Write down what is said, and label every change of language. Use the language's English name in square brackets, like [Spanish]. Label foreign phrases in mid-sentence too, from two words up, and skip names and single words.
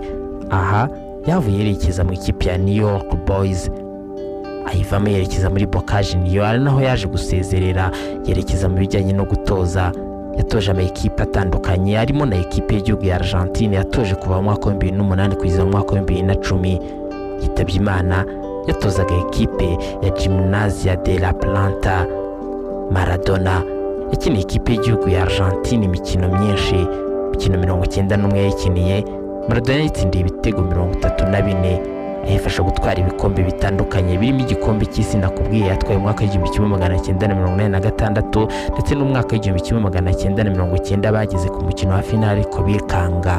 [Kinyarwanda] Aha yavuye yerekeza mu ikipe ya New York Boys, ayivamo yerekeza muri Boca Junior, naho yaje gusezerera yerekeza mu bijyanye no gutoza. Yatoje ama ekipe atandukanye harimo na ekipe y'igihugu ya Argentine yatoje kuva mu mwaka wa 2008 kugeza mu mwaka wa 2010. Yitabye Imana yatozaga ekipe ya Gimnasia de la Plata. Maradona yakiniye ekipe y'igihugu ya Argentine imikino myinshi, imikino 91 yayikiniye. Maradona yatsindiye ibitego 34, ayifasha gutwara ibikombe bitandukanye birimo igikombe cy'isi nakubwiye yatwaye mu mwaka wa 1986 ndetse no mu mwaka wa 1990 bageze ku mukino wa finale ko bikanga.